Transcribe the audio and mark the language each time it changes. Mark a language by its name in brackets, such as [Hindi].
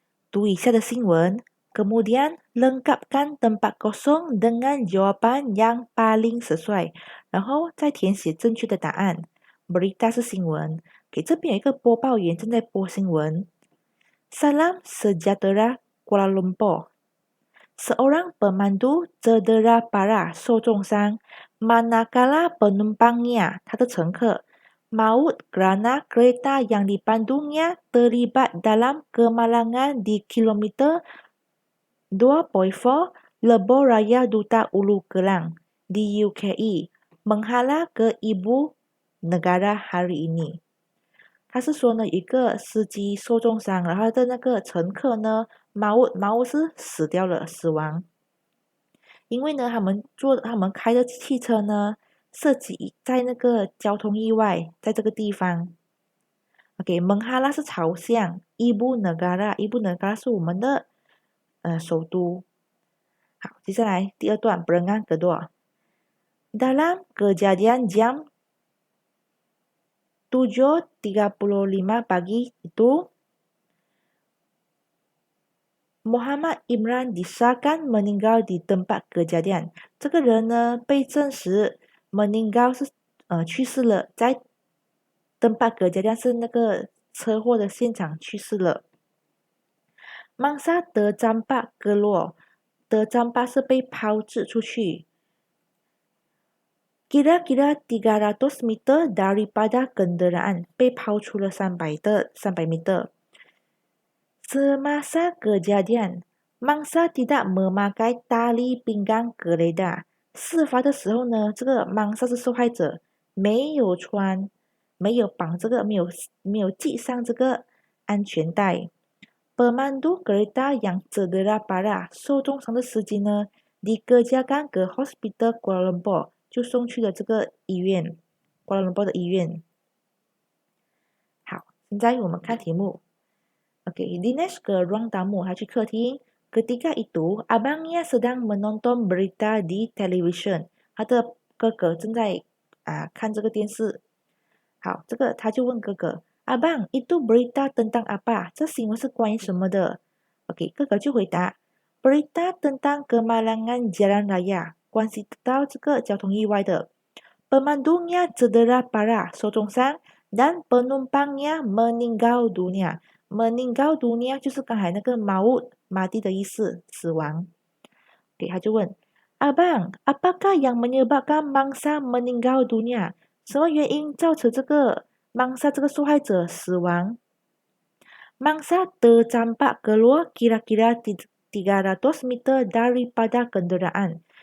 [Chinese] 读以下的新闻， [Malay] kemudian lengkapkan tempat kosong dengan jawapan yang paling sesuai， [Chinese] 然后再填写正确的答案。 Berita 是新闻， 这边有一个播报员正在播新闻。 [Malay] Salam sejahtera Kuala Lumpur. Seorang pemandu cedera parah [Chinese] 受重伤 [Malay] manakala penumpangnya [Chinese] 他的乘客 [Malay] maut kerana kereta yang dipandunya terlibat dalam kemalangan di kilometer 2.4 Lebuh Raya Duta Ulu Kelang di UKE menghala ke ibu negara hari ini。 [Chinese] 他是说呢，一个司机受重伤，然后他的那个乘客呢，maut 是死掉了，死亡。因为呢，他们开的汽车呢，涉及在那个交通意外，在这个地方。 OK， Menghala 是朝向 ，Ibu Negara，Ibu Negara 是我们的首都。好，接下来第二段 [Malay] Berenang kedua. Dalam kejadian jam 7.35 pagi itu, Muhammad Imran disahkan meninggal di tempat kejadian。 [Chinese] 这个人呢，被证实 meninggal 是去世了，在 tempat kejadian 是那个车祸的现场去世了。 [Malay] Mangsa tercampak keluar， tercampak [Chinese] 是被抛掷出去。 [Malay] Kira-kira 300 meter daripada kenderaan， [Chinese] 被抛出了300 [Malay] meter。 Semasa kejadian, mangsa tidak memakai tali pinggang kereta。 [Chinese] 事发的时候呢，这个 mangsa 是受害者，没有绑这个，没有系上这个安全带。 [Malay] Pemandu kereta yang cedera parah， [Chinese] 受重伤的司机呢 [Malay] ，dikerjakan ke hospital Kuala Lumpur， [Chinese] 就送去了这个医院， [Malay] Kuala Lumpur 的医院。 [Chinese] 好，现在我们看题目。 [Malay] Dinesh ke ruang tamu， [Chinese] 他去客厅。 [Malay] Ketika itu, abangnya sedang menonton berita di television， [Chinese] 他的哥哥正在看这个电视。好，这个他就问哥哥 ， [Malay] Abang, itu berita tentang apa？ [Chinese] 这新闻是关于什么的？哥哥就回答 ， [Malay] Berita tentang kemalangan jalan raya， [Chinese] 关系到这个交通意外的。 [Malay] Pemandunya cedera parah， [Chinese] 受重伤 [Malay] ，dan penumpangnya meninggal dunia。meninggal dunia 就是刚才那个maut mati 的意思，死亡。 [Chinese] 他就问 [Malay] Abang, apakah yang menyebabkan mangsa meninggal dunia？ [Chinese] 什么原因造成这个 mangsa 这个受害者死亡？ [Malay] Mangsa tercampak keluar kira-kira 300 meter daripada kenderaan。